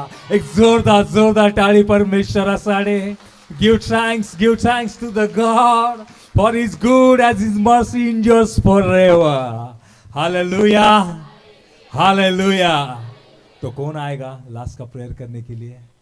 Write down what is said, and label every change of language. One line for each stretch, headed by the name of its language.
Marathi: एक जोरदार टाळी परमेश्वरासाठी.
English: Give thanks to the God for His good as His mercy endures forever. Hallelujah. Hallelujah.
Hindi: तो कौन आएगा लास्ट का प्रेयर करने के लिए?